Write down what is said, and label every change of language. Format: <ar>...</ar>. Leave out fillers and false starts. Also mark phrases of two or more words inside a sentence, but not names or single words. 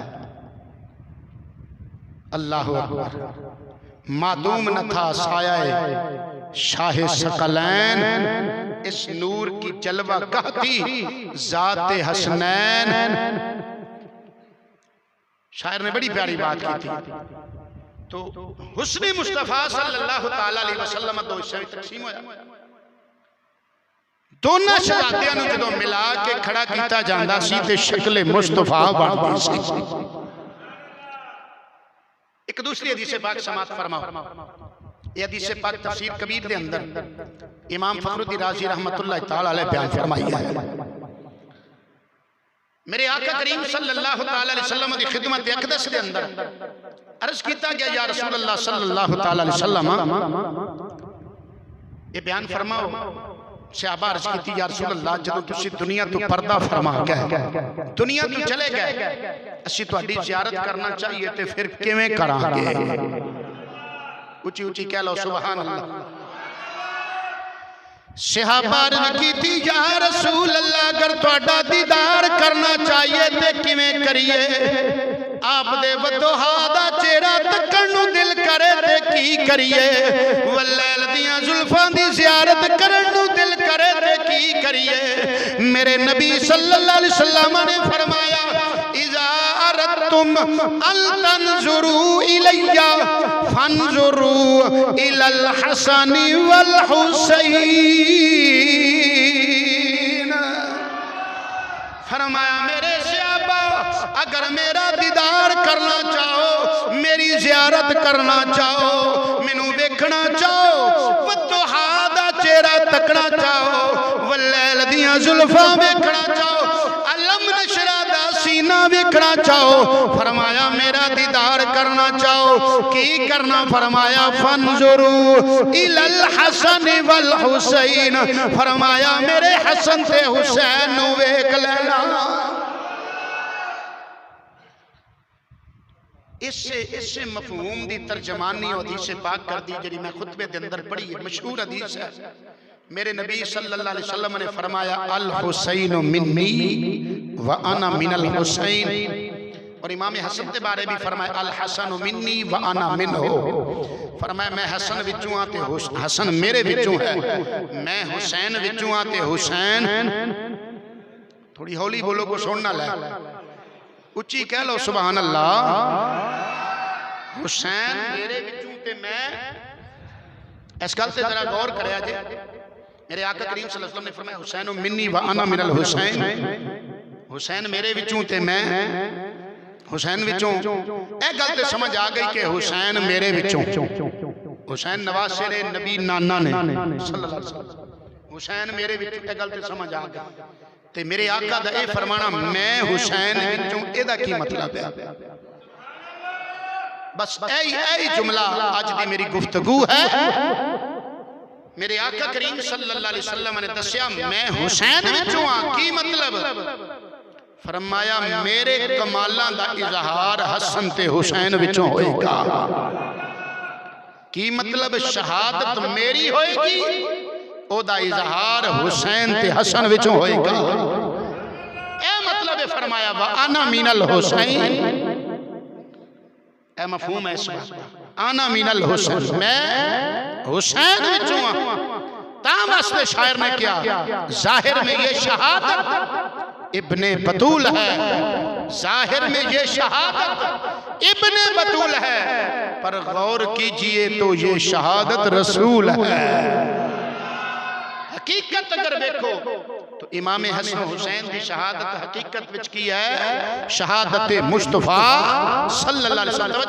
<ur>اللہ اکبر، معدوم نہ تھا سایہ شاہ ثقلین، اس نور کی جلوہ گاہ تھی ذات حسنین۔ شاعر نے بڑی پیاری بات کی تھی،</ur> <pa>تو حسن مصطفیٰ</pa> <ar>صلی اللہ تعالیٰ علیہ وسلم</ar> <pa>دو حصے میں تقسیم ہویا، دونوں شہزادیاں نوں جدوں ملا کے کھڑا کیتا جاندا سی تے شکل مصطفیٰ بن سی۔ ایک دوسری حدیث پاک سماعت فرماؤ، یہ حدیث پاک تفسیر کبیر دے اندر امام فخر الدین رازی</pa> <ar>رحمت اللہ تعالیٰ علیہ</ar> <pa>بیان فرمائی ہے۔ میرے آقا کریم</pa> <ar>صلی اللہ تعالیٰ علیہ وسلم</ar> <pa>دی خدمت اقدس دے اندر عرض کیتا گیا</pa> <ar>یا رسول اللہ صلی اللہ تعالیٰ علیہ وسلم،</ar> <pa>یہ بیان فرماؤ، صحابہ عرض کیتی</pa> <ar>یا رسول اللہ</ar> <pa>جدوں تسی دنیا تو پردہ فرما گئے، دنیا تو چلے گئے، اسی تو اڈی زیارت کرنا چاہیے تے پھر کیویں کراں گے؟ اچھی اچھی کہہ لو سبحان اللہ۔ صحابہ عرض کیتی یا رسول اللہ اگر تہاڈا دیدار کرنا چاہیے تے کیویں کریے؟ آپ دے وضحا دا چہرہ تکن نو دل کرے تے کی کریے؟ واللیل دیاں زلفاں دی زیارت کرن نو دل کرے تے کی کریے؟</pa> <ur>میرے نبی</ur> <ar>صلی اللہ علیہ وسلم</ar> <ur>نے فرمایا</ur> <ar>اذا اردتم ان تنظروا الی فانظروا الی الحسن والحسین۔</ar> <pa>فرمایا میرے صحابہ اگر میرا دیدار کرنا چاہو، میری زیارت کرنا چاہو، مینوں ویکھنا چاہو، وضحا دا چہرہ تکنا چاہو، واللیل دیاں زلفاں ویکھنا چاہو، علم نشرہ دا سینہ ویکھنا چاہو، فرمایا میرا دیدار کرنا چاہو، کی کرنا؟ فرمایا</pa> <ar>فانظروا الی الحسن والحسین،</ar> <pa>فرمایا میرے حسن تے حسین نو ویکھ لینا۔ اس سے مفہوم دی ترجمانی حدیث پاک کر دی جڑی میں خطبے دے اندر پڑھی ہے، مشہور حدیث ہے۔ میرے نبی</pa> <ar>صلی اللہ علیہ وسلم</ar> <pa>نے فرمایا</pa> <ar>الحسین منی وانا من الحسین،</ar> <pa>اور امام حسن کے بارے بھی فرمایا</pa> <ar>الحسن منی وانا منہ،</ar> <pa>فرمایا میں حسن وچوں آتے حسن میرے وچوں ہے، میں حسین وچوں آتے حسین، تھوڑی ہولی بولو کو سننا لے، اچھی کہہ لو سبحان اللہ۔ حسین میرے وچوں تے میں، اس گل تے ذرا غور کریا جے، میرے آقا کریم</pa> <ar>صلی اللہ علیہ وسلم</ar> <pa>نے فرمایا</pa> <ar>حسین منی وانا من الحسین،</ar> <pa>حسین میرے وچوں تے میں حسین وچوں، اے گل تے سمجھ آ گئی کہ حسین میرے وچوں، حسین نواسے نے نبی نانا نے</pa> <ar>صلی اللہ علیہ وسلم،</ar> <pa>حسین میرے وچوں، اے گل تے سمجھ آ گئی تے میرے آقا دا اے فرمانا میں حسین وچوں، اے دا کی مطلب ہے؟ بس اے جملہ آج دی میری گفتگو ہے۔ میرے آقا کریم</pa> <ar>صلی اللہ علیہ وسلم</ar> <pa>نے دسیا میں حسین وچوں ہاں، کی مطلب؟ فرمایا میرے کمالاں دا اظہار حسن تے حسین وچوں ہوئے گا۔ کی مطلب؟ شہادت میری ہوئے گی، او دا اظہار حسین تے حسن وچوں ہوئے گا۔ اے مطلب فرمایا</pa> <ar>وَأَنَا مِنَ الْحُسَيْنِ،</ar> <pa>اے مفہوم ہے اس بات،</pa> <ar>آنا من الحسین،</ar> <pa>میں حسین وچوں ہاں۔ تاں واسطے شاعر نے کیا،</pa> <ur>ظاہر میں یہ شہادت ابن بطول ہے، ظاہر میں یہ شہادت ابن بطول ہے، پر غور کیجئے تو یہ شہادت رسول ہے۔</ur> <pa>حقیقت اگر دیکھو تو امام حسن حسین کی شہادت حقیقت وچ کی ہے شہادت مصطفیٰ</pa> <ar>صلی اللہ علیہ وسلم۔</ar>